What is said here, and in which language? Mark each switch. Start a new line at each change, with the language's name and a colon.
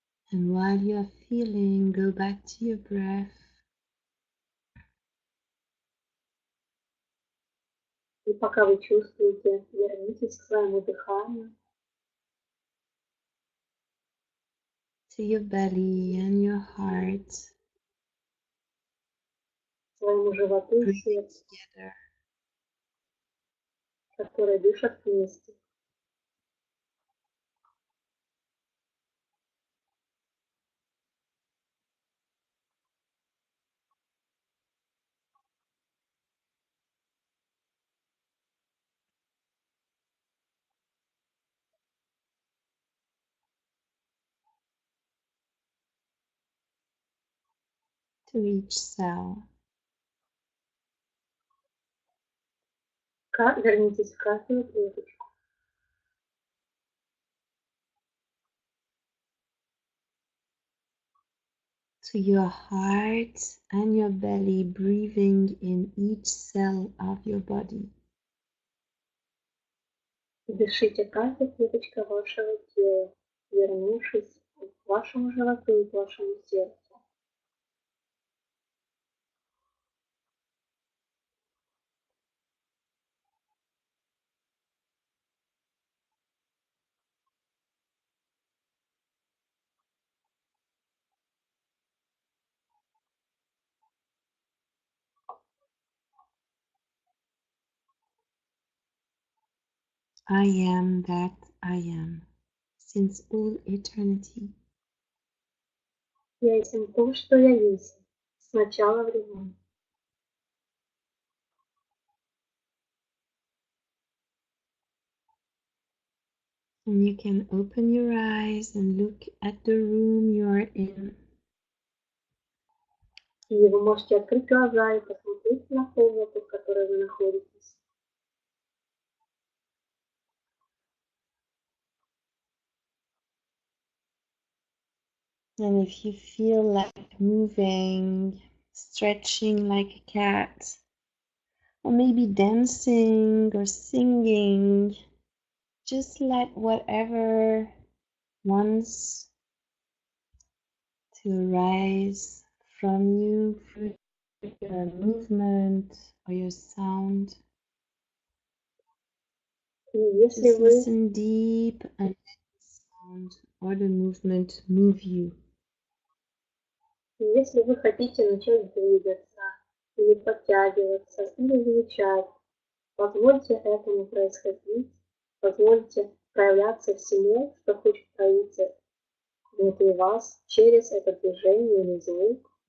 English: And while you are feeling, go back to your breath.
Russian: И пока вы чувствуете, вернитесь к своему дыханию,
English: To your belly and your heart.
Russian: своему животу и
English: Breathing
Russian: сердцу,
English: together.
Russian: которые дышат вместе.
English: To each cell.
Russian: Вернитесь в каждую клеточку.
English: To your heart and your belly, breathing in each cell of your body.
Russian: Дышите каждой клеточкой вашего тела, вернувшись к вашему животу и к вашему сердцу.
English: I am that I am, since all eternity.
Russian: Я есть то, что я есть, с начала времен.
English: And you can open your eyes and look at the room you are in.
Russian: И вы можете открыть глаза и посмотреть на комнату, в которой вы находитесь.
English: And if you feel like moving, stretching like a cat, or maybe dancing or singing, just let whatever wants to arise from you through your movement or your sound.
Russian: И если
English: Just
Russian: вы
English: listen deep and let the sound or the movement move you.
Russian: Если вы хотите начать двигаться, или подтягиваться, или звучать, позвольте этому происходить, позвольте проявляться всему, что хочет проявиться внутри вас через это движение или звук.